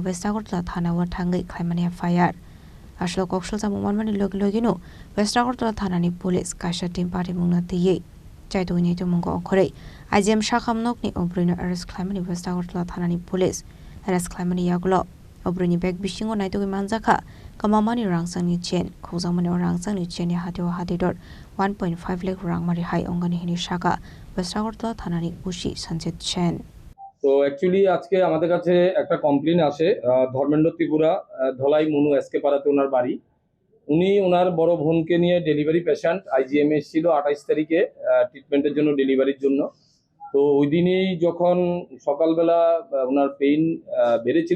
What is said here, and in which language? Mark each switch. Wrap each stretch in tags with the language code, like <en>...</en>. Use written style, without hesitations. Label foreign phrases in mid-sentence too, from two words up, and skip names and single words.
<trp>West Agartala Thana Watangai Klamania Fire Ashlo Kokshal Samuman Logino West Agartala Thanani Police Kasha Team Patimung Natiye Chaituni to Mungo Okore IGM Shakam Nokni Obrino Arrest Klamani West Agartala Thanani Police Arrest Klamani Yaglo Obrini Beg Bishingo Naito Manzaka Kamamani Rangsani Chen Kozamani Rangsani Chen Hatio Hatidor 1.5 lakh Rangmari High Ongani Hini Shaka West Agartala Thanani Bushi Sanjit Chen</trp> <bn>তো অ্যাকচুয়ালি আজকে আমাদের কাছে একটা কমপ্লেইন আসে ধর্মেন্দ্র ত্রিপুরা ধলাই মনু এসকে পাড়াতে ওনার বাড়ি উনি ওনার বড় বোনকে নিয়ে ডেলিভারি পেশেন্ট আইজিএম ছিল 28 তারিখে ট্রিটমেন্টের জন্য ডেলিভারির জন্য তো ওই দিনই যখন সকালবেলা ওনার পেইন বেড়েছিল</bn>